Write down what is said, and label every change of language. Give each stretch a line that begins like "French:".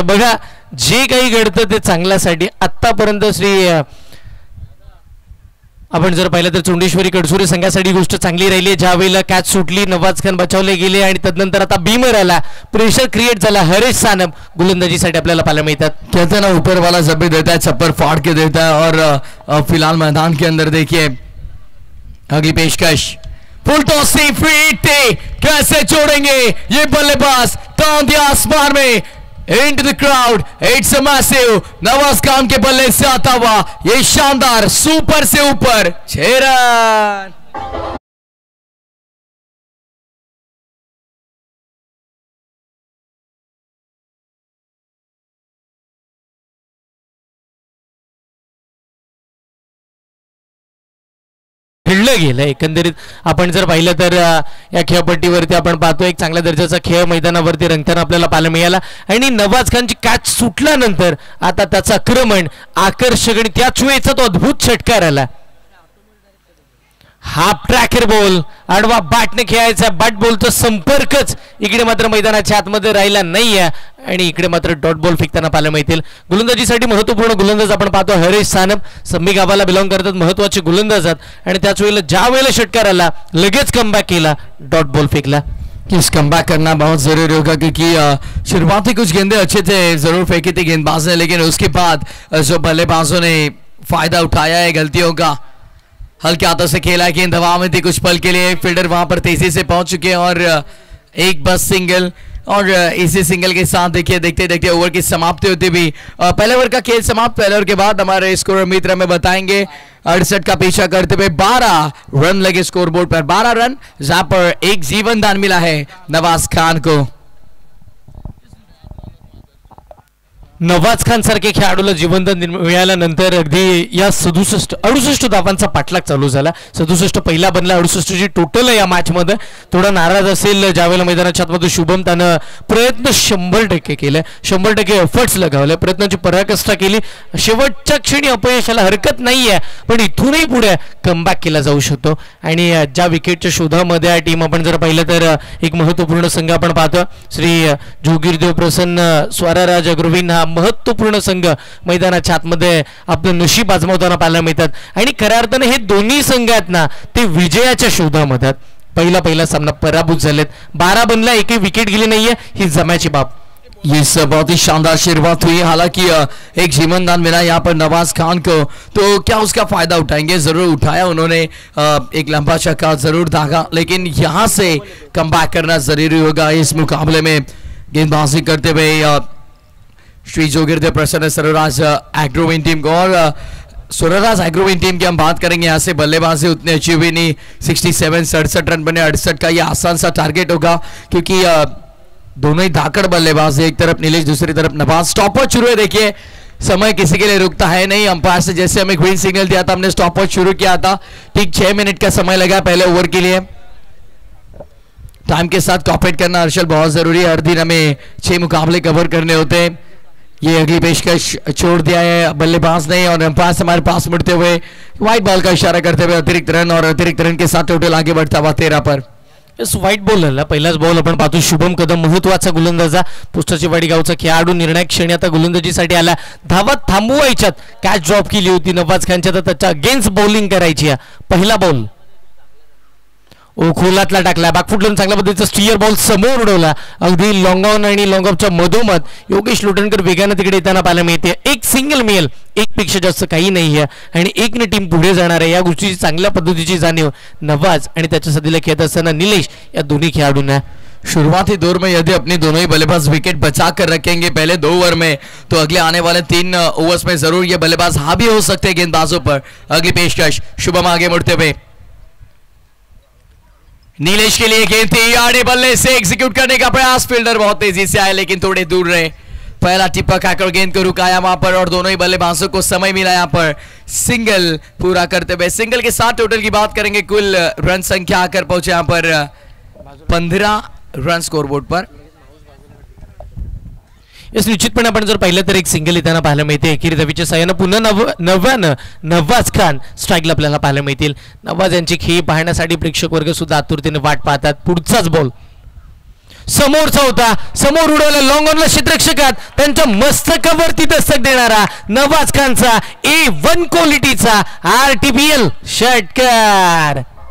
Marathi: बघा जे काही घडतं ते चांगल्यासाठी. आतापर्यंत आपण जर पाहिलं तर चोंडेश्वरी कडसुरे संघासाठी गोष्ट चांगली राहिली. ज्या वेळेला कॅच सुटली, नवाज खान बचावले गेले आणि तदनंतर आता बीमर आला, प्रेशर क्रिएट झाला. हरेश सानप गोलंदाजीसाठी आपल्याला पाहायला मिळतात.
Hindi: कहते हैं ना ऊपर वाला जब भी देता है छप्पर फाड़ के देता है और फिलहाल मैदान के अंदर देखिए अगली पेशकश फुल टॉस से फ्री कैसे छोड़ेंगे ये बल्लेबाज. तांदे आसमान में
English: into the crowd, it's a massive.
Hindi: Nawaz Khan के बल्ले से आता हुआ ये शानदार सुपर से ऊपर 6 रन.
Marathi: खेळलं गेलं. एकंदरीत आपण जर पाहिलं तर या खेळपट्टीवरती आपण पाहतो एक चांगल्या दर्जाचा खेळ मैदानावरती रंगताना आपल्याला पाहायला मिळाला. आणि नवाज खानची कॅच सुटल्यानंतर आता त्याचं आक्रमण आकर्षक आणि त्याच वेळेचा तो अद्भुत षटकार आला. हाफ ट्रॅकर बॉल आडवा बॅटने खेळायचा. बॅट बॉलचा संपर्कच इकडे मात्र मैदानाच्या आतमध्ये राहिला नाहीये आणि इकडे मात्र डॉट बॉल फेकताना पाहायला मिळतील. गोलंदाजीसाठी महत्वपूर्ण गोलंदाज आपण पाहतो हरेश सानप, सम्मी गावाला बिलॉंग करतात, महत्वाचे गोलंदाज आहेत आणि त्याच वेळेला ज्या वेळेला षटकार आला लगेच कमबॅक केला, डॉट बॉल फेकला.
Hindi: इस कमबैक करना बहुत जरूरी होगा क्योंकि शुरुआती कुछ गेंदे अच्छे थे, जरूर फेंकी थी गेंदबाज ने, लेकिन उसके बाद जो बल्लेबाजों ने फायदा उठाया है गलतियों का. हल्के हाथों से खेला, गेंद हवा में थी कुछ पल के लिए, फील्डर वहां पर तेजी से पहुंच चुके हैं और एक बस सिंगल और इसी सिंगल के साथ देखिए देखते देखते ओवर की समाप्ति होती भी. पहले ओवर का खेल समाप्त. पहले ओवर के बाद हमारे स्कोर मित्र में बताएंगे 68 का पीछा करते हुए 12 रन लगे स्कोर बोर्ड पर. 12 रन जहां पर एक जीवन दान मिला है नवाज खान को.
Marathi: नवाज खान सारखे खेळाडूला जीवनदान मिळाल्यानंतर अगदी या 68 धावांचा पाठलाग चालू झाला. 67 पहिला बनला, 68 जी टोटल आहे या मॅच मध्ये. थोडा नाराज असेल ज्यावेळेला मैदानाच्या आतमध्ये शुभम त्यानं प्रयत्न 100% केले, 100% एफर्ट्स लगावले, प्रयत्नाची पराकाष्ठा केली. शेवटच्या क्षणी अपयशाला हरकत नाहीये पण इथूनही पुढे कमबॅक केला जाऊ शकतो. आणि ज्या विकेटच्या शोधामध्ये आहे टीम आपण जर पाहिलं तर एक महत्वपूर्ण संघ आपण पाहतो श्री जोगीरदेव प्रसन्न स्वराराज अग्रवीन हा महत्वपूर्ण संघ मैदानाच्या आतमध्ये आपलं नशीब आजमावताना पाहायला मिळतात. आणि खऱ्या अर्थाने हे दोन्ही संघ आहेत ना ते विजयाच्या शोधामध्ये. पहिला सामना पराभूत झालेत, 12 बनला, एकही विकेट गेली नाहीये, ही जमाची बाब.
Hindi: ये सब बहुत ही शानदार शुरुआत हुई. हालांकि एक जीवनदान मिला यहाँ पर नवाज खान को, तो क्या उसका फायदा उठाएंगे? जरूर उठाया उन्होंने, एक लंबा छक्का जरूर दागा, लेकिन यहाँ से कमबैक करना जरूरी होगा. इस मुकाबले में गेंदबाजी करते हुए श्री जोगिरदेव प्रसन्न स्वराराज एग्रोविन टीम को, और स्वराराज एग्रोविन टीम की हम बात करेंगे. यहाँ से बल्लेबाजी उतने अच्छी हुई नहीं, 67 रन बने. 68 का ये आसान सा टारगेट होगा क्योंकि दोनों ही धाकड़ बल्लेबाज, एक तरफ नीलेश दूसरी तरफ नवाज. स्टॉपवॉच शुरू है, देखिए समय किसी के लिए रुकता है नहीं. अंपायर से जैसे हमें ग्रीन सिग्नल दिया था हमने स्टॉपवॉच शुरू किया था. ठीक 6 मिनट का समय लगा पहले ओवर के लिए. टाइम के साथ कॉपरेट करना हर्षल बहुत जरूरी है. हर दिन हमें 6 मुकाबले कवर करने होते हैं. ये अगली पेशकश छोड़ दिया है बल्लेबाज ने और अंपायर हमारे पास मुड़ते हुए व्हाइट बॉल का इशारा करते हुए अतिरिक्त रन, और अतिरिक्त रन के साथ टोटल आगे बढ़ता हुआ 13 पर.
Marathi: व्हाइट बॉल झाला. पहिलाच बॉल आपण पाहतो शुभम कदम, महत्वाचा गोलंदाजा, पुष्टाची वाडी गावचा खेळाडू, निर्णायक क्षणी आता गोलंदाजीसाठी आला. धावत थांबवायच्यात कॅच ड्रॉप केली होती नवाज खानच्या, तर त्याच्या अगेन्स्ट बॉलिंग करायची. पहिला बॉल खोलातला टाकला, बॅकफुटला चांगल्या पद्धतीचा स्टीयर बॉल समोर उडवला, अगदी लॉंग ऑन आणि लॉंग ऑफच्या मधोमध योगेश लोटणकर वेगाने तिकडे येताना पाहायला मिळते. एक सिंगल मिळेल, एक पेक्षा जास्त काही नाही आहे आणि एकने टीम पुढे जाणार आहे या गोष्टीची चांगल्या पद्धतीची जाणीव नवाज आणि त्याच्या साथीला खेळत असताना निलेश या दोन्ही खेळाडूंना.
Hindi: शुरुआती दौर में यदि अपनी दोनों ही बल्लेबाज विकेट बचा कर रखेंगे पहले 2 ओवर में, तो अगले आने वाले 3 ओवर्स में जरूर ये बल्लेबाज हावी हो सकते हैं गेंदबाजों पर। अगली पेशकश शुभम आगे मुड़ते हुए, नीलेश के लिए गेंद थी, आड़े बल्ले से एग्जीक्यूट करने का प्रयास, फील्डर बहुत तेजी से आए लेकिन थोड़े दूर रहे। पहला टिप्पा खाकर गेंद को रुकाया वहां पर और दोनों ही बल्लेबाजों को समय मिला यहां पर सिंगल पूरा करते हुए। सिंगल के साथ टोटल की बात करेंगे, कुल रन संख्या आकर पहुंचे यहां पर 15 रन स्कोरबोर्ड पर।
Marathi: यस, निश्चितपणे आपण जर पाहिलं तर एक सिंगल येताना पाहायला मिळते। एकेरी रवीच्या साह्यानं पुन्हा नवाज खान स्ट्राईकला आपल्याला पाहायला मिळतील। नवाज यांची खेळी पाहण्यासाठी प्रेक्षक वर्ग सुद्धा आतुरतेने वाट पाहतात। पुढचाच बॉल समोरचा होता, समोर उडवला लॉंग ऑनला क्षेत्ररक्षकात, त्यांच्या मस्तकावरती दस्तक देणारा नवाज खानचा A1 क्वालिटीचा RTPL षटकार।